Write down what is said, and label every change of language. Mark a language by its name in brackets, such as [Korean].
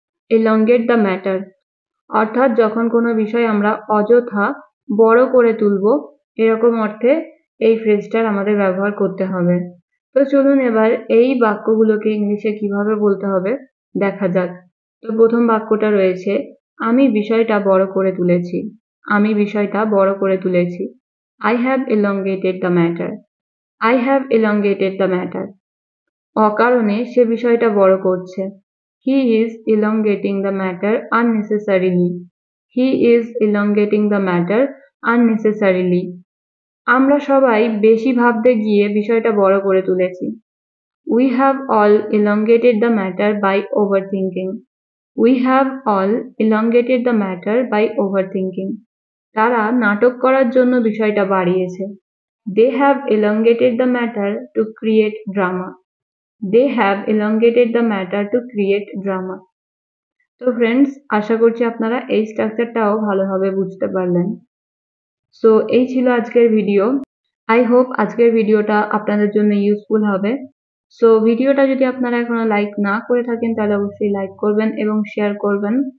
[English] elongate the matter [Bangla] অর্থাৎ যখন কোনো বিষয় আমরা অযথা বড় করে তুলবো, এরকম অর্থে এই ফ্রেজটার আমাদের ব্যবহার করতে হবে। তো চলুন এবার এই বাক্যগুলোকে ইংলিশে কিভাবে বলতে হবে দেখা যাক। তো প্রথম বাক্যটা রয়েছে, আমি বিষয়টা বড় করে তুলেছি। আমি বিষয়টা বড় করে তুলেছি। [English] I have elongated the matter. I have elongated the matter. [Bangla] অকারণে সে বিষয়টা বড় করছে। [English] He is elongating the matter unnecessarily. He is elongating the matter unnecessarily. [Bangla] আমরা সবাই বেশি ভাবতে গিয়ে বিষয়টা বড় করে তুলেছি। [English] We have all elongated the matter by overthinking. We have all elongated the matter by overthinking. [Bangla] তারা নাটক করার জন্য বিষয়টা বাড়িয়েছে। [English] They have elongated the matter to create drama. They have elongated the matter to create drama. [Bangla] তো friends, আশা করছি আপনারা এই স্ট্রাকচারটাও ভালোভাবে বুঝতে পারলেন। সো এই ছিল আজকের ভিডিও। আই হোপ আজকের ভিডিওটা আপনাদের জন্য ইউজফুল হবে। সো ভিডিওটা যদি আপনারা এখনো লাইক না করে থাকেন তাহলে অবশ্যই লাইক করবেন এবং শেয়ার করবেন।